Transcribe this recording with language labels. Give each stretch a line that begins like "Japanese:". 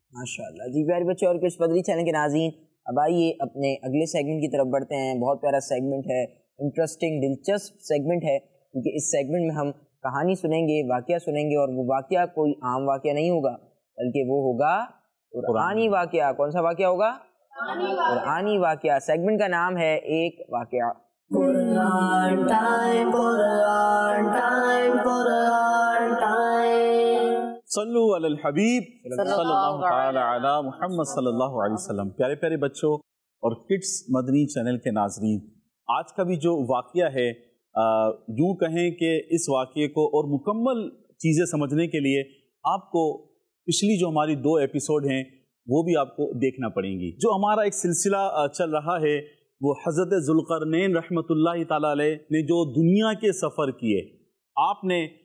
Urdu: ماشاءاللہ جی پیارے بچے اور کچھ مدنی چینل کے ناظرین، اب آئیے اپنے اگلے سیگمنٹ کی طرف بڑھتے ہیں۔ بہت پیارا سیگمنٹ ہے، انٹرسٹنگ دلچسپ سیگمنٹ ہے، کیونکہ اس سیگمنٹ میں ہم کہانی سنیں گے، واقعہ سنیں گے، اور وہ واقعہ کوئی عام واقعہ نہیں ہوگا بلکہ وہ ہوگا قرآنی واقعہ۔ کون سا واقعہ ہوگا؟ قرآنی واقعہ۔ سیگمنٹ کا نام ہے ایک واقعہ۔
English: Quran time, Quran time, Quran time.
Arabic: صلو علی الحبیب صلی اللہ تعالی علی محمد
Urdu: صلی اللہ علیہ وسلم۔ پیارے پیارے بچوں اور کڈس مدنی چینل کے ناظرین، آج کا بھی جو واقعہ ہے، یوں کہیں کہ اس واقعے کو اور مکمل چیزیں سمجھنے کے لیے آپ کو پچھلی جو ہماری 2 ایپیسوڈ ہیں وہ بھی آپ کو دیکھنا پڑیں گی۔ جو ہمارا ایک سلسلہ چل رہا ہے وہ حضرت ذوالقرنین رحمۃ اللہ تعالی علیہ نے جو دنیا کے سفر کیے، آپ نے